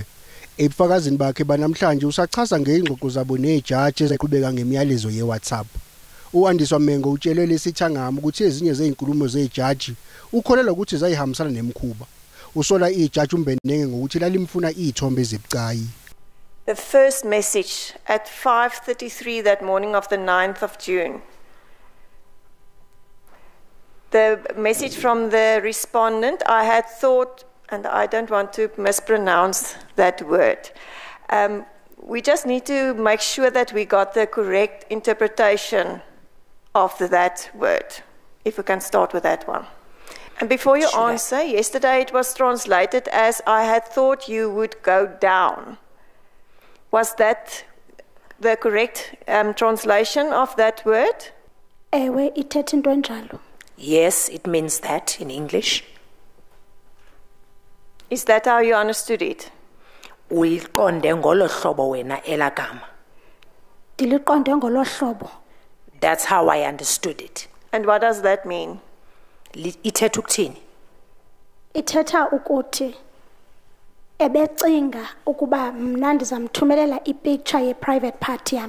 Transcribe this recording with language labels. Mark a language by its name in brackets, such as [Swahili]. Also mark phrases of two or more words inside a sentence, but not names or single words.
[Zulu] Ebufakazini bakhe banamhlanje usachaza ngeingxoxo zabo nejaji eziqhubeka ngemiyalezo yeWhatsApp. U-Andiswa Mengo utshele lesithangama ukuthi ezinye zeinkulumo zejaji ukholelwa ukuthi zayihambisana nemkhuba. Usola ijaji uMbenenge ngokuthi lalimfuna izithombe ezibucayi. [English] The first message at 5:33 that morning of the 9th of June. The message from the respondent, I had thought, and I don't want to mispronounce that word. We just need to make sure that we got the correct interpretation of that word, if we can start with that one. And before you answer, yesterday it was translated as I had thought you would go down. Was that the correct translation of that word? [Xhosa] Ewe ithetha into enjalo. [English] Yes, it means that in English. Is that how you understood it? [Xhosa] Uyiqonde ngolo hlobo wena elagama. Diliqonde ngolo hlobo. [English] That's how I understood it. And what does that mean? [Xhosa] Ithetha ukuthini? Ithetha ukuthi ebecinga ukuba mna ndizamthumelela ipicture ye- [English] private party [Xhosa] yami.